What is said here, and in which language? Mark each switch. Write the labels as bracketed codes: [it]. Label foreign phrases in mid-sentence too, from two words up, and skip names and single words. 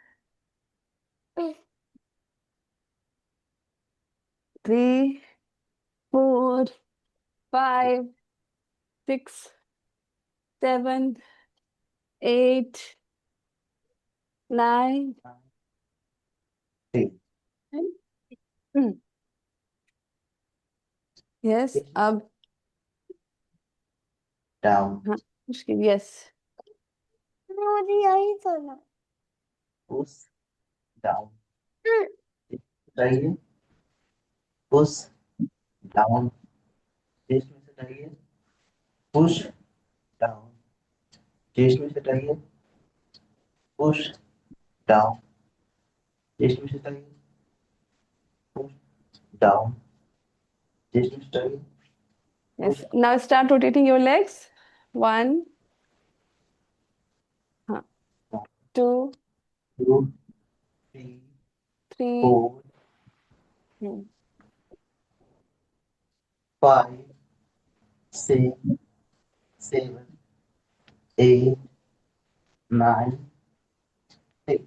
[hi] 3 4 5 6 7 8 9। यस, अब down, हाँ मुश्किल, यस, मुझे यही सुना [en] push down, [hi] चाहिए [en] push down, [hi] चेस्ट में से चाहिए [en] push down, [hi] चेस्ट में से चाहिए [en] push down, [hi] चेस्ट में से चाहिए [en] push down, [hi] चेस्ट में से चाहिए यस। [en] now start rotating your legs, 1, हाँ, 2 2 3 3 4 5 6 7 8 9 10।